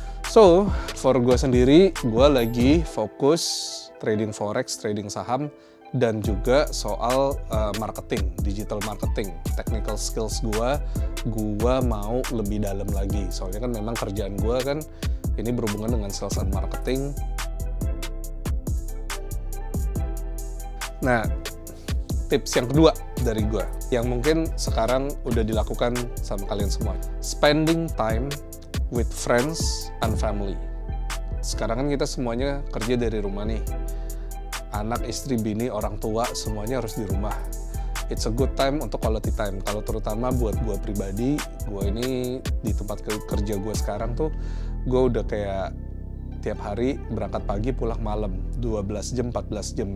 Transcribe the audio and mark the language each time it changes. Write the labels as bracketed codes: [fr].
[id] So, for gue sendiri, gue lagi fokus trading forex, trading saham, dan juga soal marketing, digital marketing, technical skills gue mau lebih dalam lagi. Soalnya kan memang kerjaan gue kan ini berhubungan dengan sales and marketing. Nah, tips yang kedua dari gue, yang mungkin sekarang udah dilakukan sama kalian semua. [en] Spending time with friends and family. [id] Sekarang kan kita semuanya kerja dari rumah nih. Anak, istri, bini, orang tua, semuanya harus di rumah. [en] It's a good time [id] untuk quality time. Kalau terutama buat gue pribadi, gue ini di tempat kerja gue sekarang tuh, gue udah kayak tiap hari berangkat pagi pulang malam 12 jam 14 jam.